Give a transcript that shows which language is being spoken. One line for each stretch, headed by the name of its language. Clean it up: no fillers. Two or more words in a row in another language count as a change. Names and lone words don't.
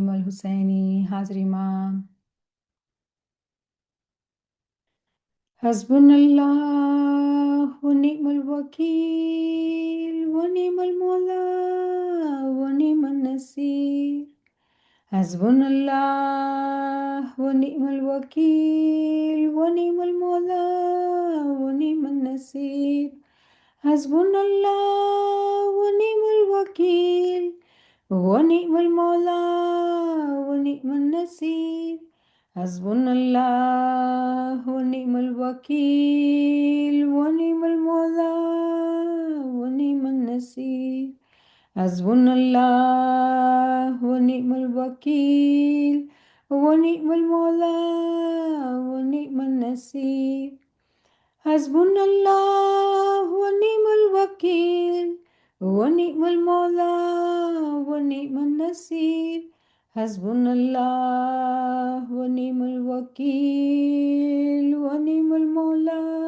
Gujarati: હુસૈની હાજરીમાં
Arabic: حسبنا الله ونعم الوكيل ونعم المولى ونعم النصير حسبنا الله ونعم الوكيل ونعم المولى ونعم النصير હસબુનલ્લાહ વ નિઅમલ વકીલ વ નિઅમલ મૌલા વ નિઅમન નસીર حسبنا الله ونعم الوكيل ونعم المولى ونعم النصير حسبنا الله ونعم الوكيل ونعم المولى ونعم النصير حسبنا الله ونعم الوكيل ونعم المولى ونعم النصير حسبنا الله ونعم الوكيل ونعم المولى ونعم النصير حسبنا الله ونعم الوكيل ونعم المولى